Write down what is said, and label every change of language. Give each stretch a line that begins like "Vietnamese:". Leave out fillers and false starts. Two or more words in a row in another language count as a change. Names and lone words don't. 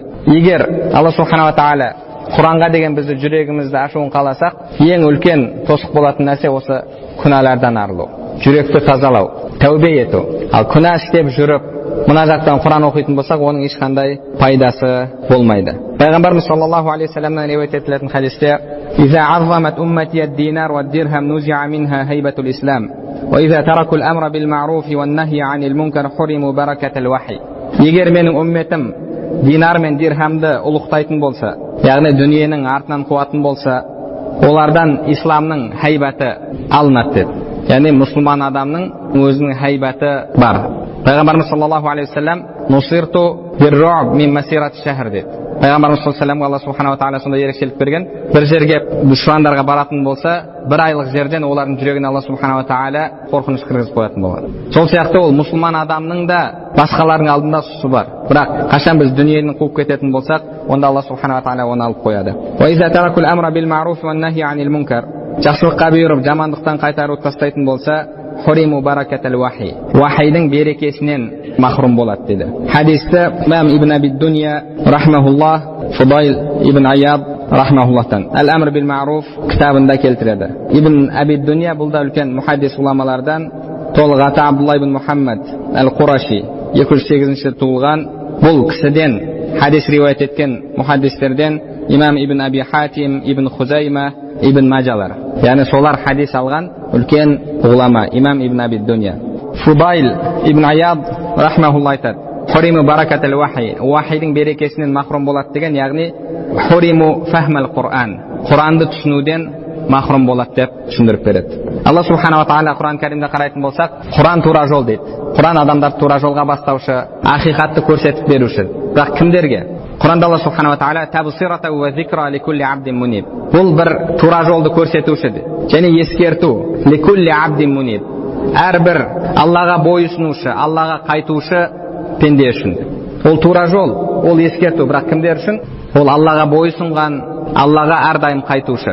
Kazakh: Егер Алла
Arabic: سبحانه وتعالى
Kazakh: Құранға деген бізді жүрегімізді ашуын қаласақ, ең үлкен тосық болатын нәрсе осы күнәлардан арылу, жүректі тазалау, тәубе ету. Ал күнә істеп жүріп, мына жақтан Құран оқитын болсақ, оның ешқандай пайдасы болмайды. Пайғамбарымыз
Arabic: صلى الله عليه وسلم
Kazakh: риуаят етілетін хадисте,
Arabic: «إذا عظمت أمتي الدينار والدرهم نزعت منها هيبة الإسلام وإذا تركوا الأمر بالمعروف والنهي عن المنكر حرموا بركة الوحي».
Kazakh: Егер менің умметім динар мен дирхамды ұлықтайтын болса, яғни дүниенің артынан қуатын болса, олардан исламның хайбаты алынады деді. Яғни мұсылман адамның өзінің хайбаты бар.
Arabic: Пайғамбарымыз صلى الله عليه وسلم نصرت بالرعب من مسيرة شهر деді.
Kazakh: Пайғамбарымыз
Arabic: صلى الله عليه وسلم
Kazakh: Алла
Arabic: سبحانه وتعالى
Kazakh: сондай ерекшелік берген. Бір жерге дұшпандарға баратын болса, бір айлық жерден олардың жүрегіне Алла
Arabic: سبحانه وتعالى
Kazakh: қорқыныш кіргізіп қоятын болады. Сол сияқты ол мұсылман адамның да басқалардың алдында сұсы бар. Бірақ қашан біз дүниені қуып кететін болсақ, онда Алла
Arabic: سبحانه وتعالى
Kazakh: оны алып қояды.
Arabic: وإذا تركوا الأمر بالمعروف والنهي عن المنكر.
Kazakh: Жақсылыққа бұйырып, жамандықтан қайтарып тастайтын болса,
Arabic: حرموا بركة الوحي.
Kazakh: Вахидің берекесінен махрум болады деді. Хадисті имам ибн Аби Дунья рахмахуллах, Фудайл ибн Аяд рахмахуллахтан Әл-Амр бил ма'руф кітабында келтіреді. Ибн Аби Дунья бұл да үлкен мухаддис уламалардан, толық аты Абдулла ибн Мухаммад Әл-Қураши, 208 туылған. Бұл кісіден хадис риуаят еткен мухаддистерден имам ибн Аби Хатим, ибн Хузайма, ибн Маджалар. Яғни солар хадис алған үлкен ғулама, имам ибн Аби Дунья. Фудайл ибн Аяд рахмахулла айтады:
Arabic: حرموا بركة الوحي.
Kazakh: Вахидің берекесінен махрум болады деген, яғни
Arabic: حرموا فهم القرآن.
Kazakh: Құранды түсінуден махрум болады деп түсіндіріп береді. Алла
Arabic: سبحانه وتعالى
Kazakh: Құран кәрімде қарайтын болсақ, Құран тура жол дейді. Құран адамдар тура жолға бастаушы, ақиқатты көрсетіп беруші. Бірақ кімдерге? Құранда Алла
Arabic: سبحانه وتعالى تبصرة وذكرى لكل عبد منيب.
Kazakh: Бұл бір тура жолды көрсетуші және ескерту
Arabic: لكل عبد منيب.
Kazakh: Әрбір Аллаға бойұсынушы, Аллаға қайтушы пенде үшін. Ол тура жол, ол ескерту. Бірақ кімдер үшін? Ол Аллаға бойұсынған, Аллаға әрдайым қайтушы.